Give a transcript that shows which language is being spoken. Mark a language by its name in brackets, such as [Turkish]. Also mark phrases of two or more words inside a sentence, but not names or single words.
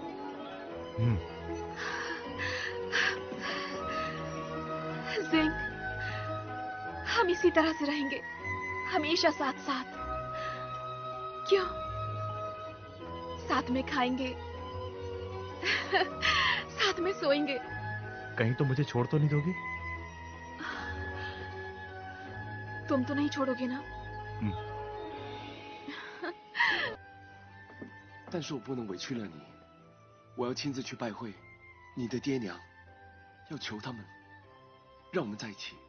[Hindi] जिंग, हम इसी तरह से रहेंगे हमेशा साथ साथ। क्यों? साथ में खाएंगे, साथ में सोएंगे। कहीं तो मुझे छोड़ तो नहीं दोगी? तुम तो नहीं छोड़ोगे ना? [Chinese] 但是我不能委屈了你，我要亲自去拜会你的爹娘，要求他们让我们在一起。